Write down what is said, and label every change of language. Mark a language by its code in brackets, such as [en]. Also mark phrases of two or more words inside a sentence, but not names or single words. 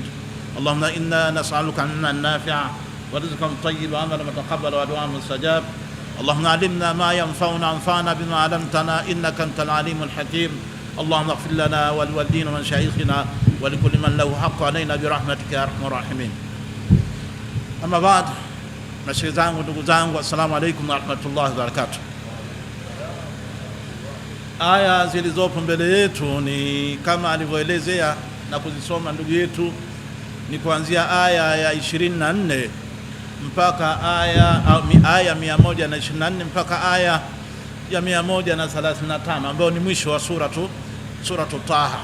[ar] اللهم إنا نسألك علما نافعا ورزقا طيبا وعملا متقبلا ودعاء مستجاب. اللهم علمنا ما ينفعنا وانفعنا بما علمتنا إنك أنت العليم الحكيم. اللهم اغفر لنا ولوالدينا ومشايخنا ولكل من له حق علينا برحمتك يا أرحم الراحمين. أما بعد، [sw] mashehe zangu, ndugu zangu, [ar] السلام عليكم ورحمة الله وبركاته. [sw] Aya zilizopo mbele yetu ni kama alivyoelezea na kuzisoma ndugu yetu, ni kuanzia aya ya 24 mpaka aya 124 mpaka aya ya 135 ambayo ni mwisho wa suratu Taha.